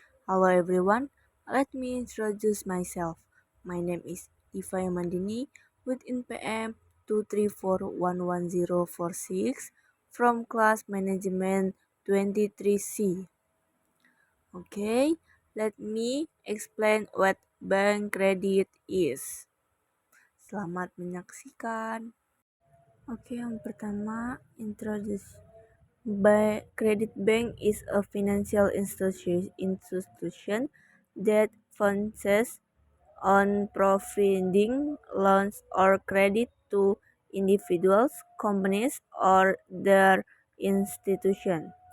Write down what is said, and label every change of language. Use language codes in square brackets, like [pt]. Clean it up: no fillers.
[en] Hello everyone, let me introduce myself. My name is Diva Mandini with NPM 2341104 from class management 23C. Okay, let me explain what bank credit is. [id] Selamat menyaksikan. Oke, yang pertama introduce. [en] Credit bank is a financial institution that focuses on providing loans or credit to individuals, companies, or their institution.